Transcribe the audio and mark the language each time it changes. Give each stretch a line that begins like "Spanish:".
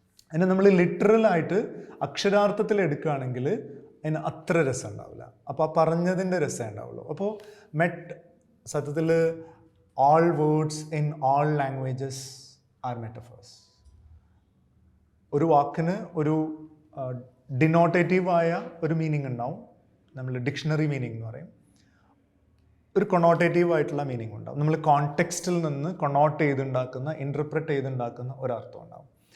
Malayalam: അതിനെ നമ്മൾ ലിറ്ററലായിട്ട് അക്ഷരാർത്ഥത്തിൽ എടുക്കുകയാണെങ്കിൽ അതിന് അത്ര രസം ഉണ്ടാവില്ല. അപ്പോൾ ആ പറഞ്ഞതിൻ്റെ രസം ഉണ്ടാവുള്ളൂ. അപ്പോൾ സത്യത്തിൽ
English: all words in all languages are metaphors.
Malayalam: ഒരു വാക്കിന് ഒരു ഡിനോട്ടേറ്റീവായ ഒരു മീനിങ് ഉണ്ടാവും, നമ്മൾ ഡിക്ഷണറി മീനിങ് എന്ന് പറയും. ഒരു കൊണോട്ടേറ്റീവ് ആയിട്ടുള്ള മീനിങ് ഉണ്ടാവും, നമ്മൾ കോണ്ടെക്സ്റ്റിൽ നിന്ന് കൊണോട്ട് ചെയ്തുണ്ടാക്കുന്ന, ഇൻ്റർപ്രറ്റ് ചെയ്തുണ്ടാക്കുന്ന ഒരർത്ഥം ഉണ്ടാവും.